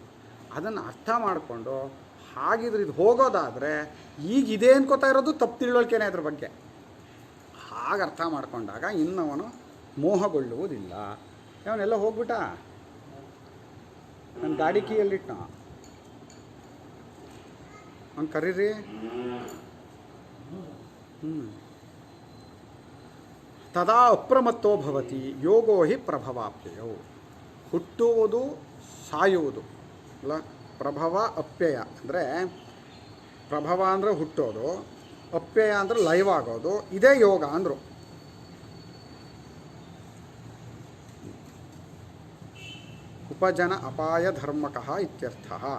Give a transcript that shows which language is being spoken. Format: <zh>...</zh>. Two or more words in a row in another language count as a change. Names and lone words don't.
<kn>ಅದನ್ನು ಅರ್ಥ ಮಾಡಿಕೊಂಡು ಹಾಗಿದ್ರೆ ಇದು ಹೋಗೋದಾದರೆ ಈಗ ಇದೆ ಅನ್ಕೋತಾ ಇರೋದು ತಪ್ಪು ತಿಳುವಳಿಕೆನೇ ಅದ್ರ ಬಗ್ಗೆ. ಹಾಗೆ ಅರ್ಥ ಮಾಡ್ಕೊಂಡಾಗ ಇನ್ನವನು ಮೋಹಗೊಳ್ಳುವುದಿಲ್ಲ. ಅವನೆಲ್ಲ ಹೋಗ್ಬಿಟ್ಟ, ನನ್ನ ಗಾಡಿ ಕೀಯಲ್ಲಿಟ್ಟ, ಅವ್ನು ಕರೀರಿ.</kn> <sa>ತದಾ ಅಪ್ರಮತ್ತೋ ಭವತಿ ಯೋಗೋ ಹಿ ಪ್ರಭವಾಪ್ಯಯೌ.</sa> <kn>ಹುಟ್ಟುವುದು ಸಾಯುವುದು ಅಲ್ಲ, ಪ್ರಭವ ಅಪ್ಯಯ ಅಂದರೆ ಪ್ರಭವ ಅಂದರೆ ಹುಟ್ಟೋದು, ಅಪ್ಯಯ ಅಂದರೆ ಲೈವ್ ಆಗೋದು, ಇದೇ ಯೋಗ ಅಂದರು.</kn> <sa>ಉಪಜನ ಅಪಾಯ ಧರ್ಮಕಃ ಇತ್ಯರ್ಥ.</sa>